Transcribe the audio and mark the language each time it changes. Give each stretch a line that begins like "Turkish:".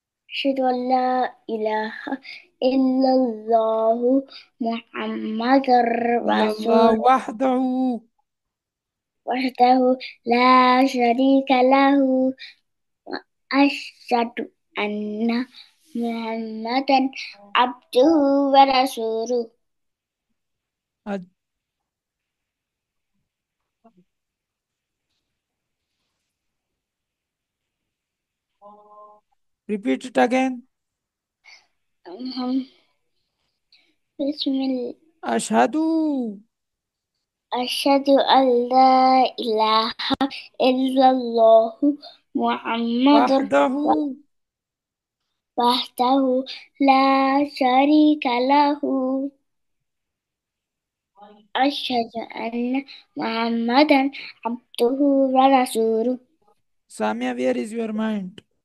Arabic: أشهد أن لا إله إلا الله محمد إلا الله رسول وحده وحده لا شريك له. وأشهد أن محمدا عبده ورسوله.
English: أد- Repeat it again.
Arabic: بسم الله. أشهد أشهد أن لا إله إلا الله محمد وحده وحده لا شريك له. أشهد أن محمدا عبده ورسوله.
English: Samia, where is your mind?